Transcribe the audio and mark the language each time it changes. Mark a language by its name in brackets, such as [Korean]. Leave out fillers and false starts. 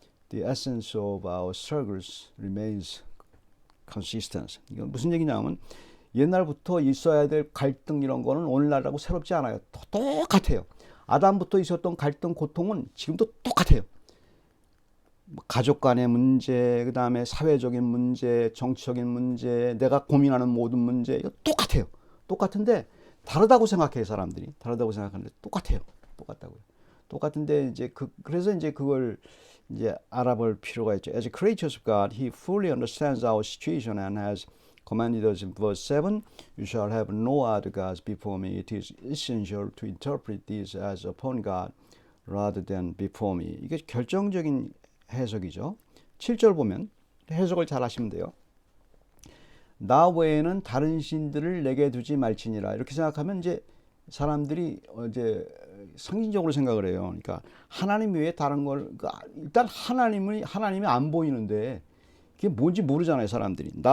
[English] The essence of our struggles remains consistent. [Korean] 이건 무슨 얘기냐면 옛날부터 있어야 될 갈등 이런 거는 오늘날하고 새롭지 않아요. 똑같아요. 아담부터 있었던 갈등, 고통은 지금도 똑같아요. 가족 간의 문제, 그 다음에 사회적인 문제, 정치적인 문제, 내가 고민하는 모든 문제, 이거 똑같아요. 똑같은데 다르다고 생각해요, 사람들이. 다르다고 생각하는데 똑같아요. 똑같다고요. 똑같은데 이제 그래서 이제 그걸 이제 알아볼 필요가 있죠. [English] As creatures of God, He fully understands our situation and has commanded us in verse 7, You shall have no other gods before me. It is essential to interpret this as upon God rather than before me. [Korean] 이게 결정적인 해석이죠. 7절 보면 해석을 잘 하시면 돼요. 나 외에는 다른 신들을 내게 두지 말지니라. 이렇게 생각하면 이제 사람들이 이제 상징적으로 생각을 해요. 그러니까 하나님 외에 다른 걸 일단 하나님이 안 보이는데 그게 뭔지 모르잖아요, 사람들이.